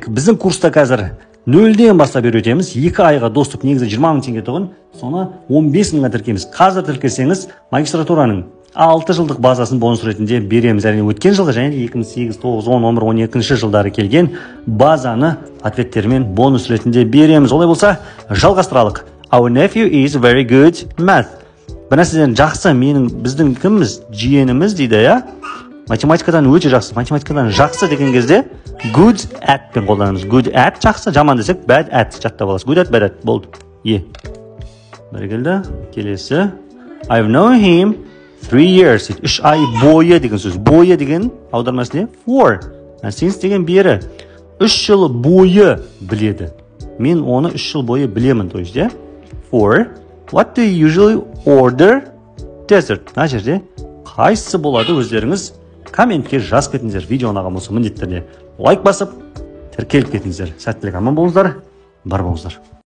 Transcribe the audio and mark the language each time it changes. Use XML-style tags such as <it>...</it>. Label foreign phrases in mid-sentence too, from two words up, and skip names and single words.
<kk>Біздің курста қазір 0-ден бастап үйретеміз. 2 айға доступ негізі 20 мың теңге тұғын, соны 15 мыңға тіркеміз. Қазір тіркесеңіз, магистратураның 6 жылдық базасын бонус ретінде береміз. Әрине өткен жылғы және 2008, 9, 10, 11, 12 жылдары келген базаны ответтермен бонус ретінде береміз. Олай болса, жалғастыралық.</kk> <en>Our nephew is very good math.</en> <kk>Бір нәрседен жақсы, біздің кіміміз, жиеніміз дейді, я? Математикадан өте жақсы. Математикадан жақсы деген кезде</kk> <en>good at</en> <kk>пен қолданамыз.</kk> <en>Good at</en> <kk>жақсы, жаман десек</kk> <en>bad at</en> <kk>жаттап аласыз.</kk> <en>Good at, bad at болды.</en> <kk>Бір келді. Келесі.</kk> <en>I've known him 3 years.</en> <kk>3 ай бойы деген сөз. Бойы деген аудармасы не? For. Since деген бері 3 жыл бойы біледі. Мен оны 3 жыл бойы білемін,</kk> <ru>то есть, я?</ru> <kk>For.</kk> <en>What do you usually order dessert?</en> <kk>Мына жерде қайсысы болады өздеріңіз комментке жазып кетіңіздер. Видео ұнаған болса міндетті түрде лайк басып тіркеліп кетіңіздер. Сәттілік, аман болыңыздар, бар болыңыздар.</kk>